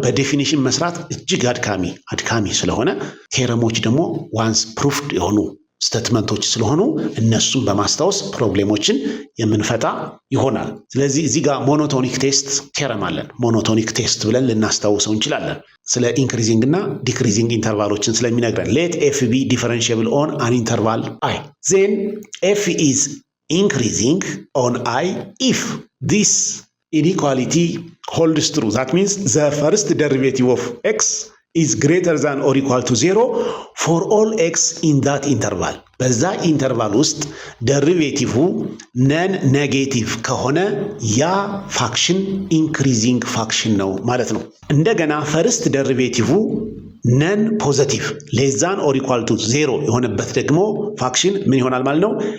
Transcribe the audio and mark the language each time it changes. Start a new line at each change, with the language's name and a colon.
Amharic: በዴፊኒሽን መስራት እጅግ አድካሚ ስለሆነ ቴረሞች ደግሞ ዋንስ ፕሩፍድ የሆኑ ስቴትመንቶች ስለሆኑ እነሱን በማስታወስ ፕሮብሌሞችን የምንፈታ ይሆናል። ስለዚህ እዚህ ጋር ሞኖቶኒክ ቴስት ቴረም አለን። ሞኖቶኒክ ቴስት ብለን ልናስታውሰው እንችላለን። ስለ ኢንክሪዚንግ እና ዲክሪዚንግ ኢንተርቫሎችን ስለሚነግረን
English: ሌት ኤፍ ቢ ዲፈረንሺየብል ኦን አን ኢንተርቫል አይ ዜን ኤፍ ኢዝ increasing on I if this inequality holds true. That means the first derivative of x is greater than or equal to 0 for all x in that interval.
Amharic: በዛ ኢንተርቫል ውስጥ ደሪቬቲቭ ነን ኔጌቲቭ ከሆነ ያ ፋክሽን ኢንክሪዚንግ ፋክሽን ነው ማለት ነው። እንደገና ፈርስት ደሪቬቲቭ ነን ፖዘቲቭ
English: ሌዛን ኦር ኢኳል ቱ 0
Amharic: የሆነበት ደግሞ ፋክሽን ምን ይሆናል ማለት ነው?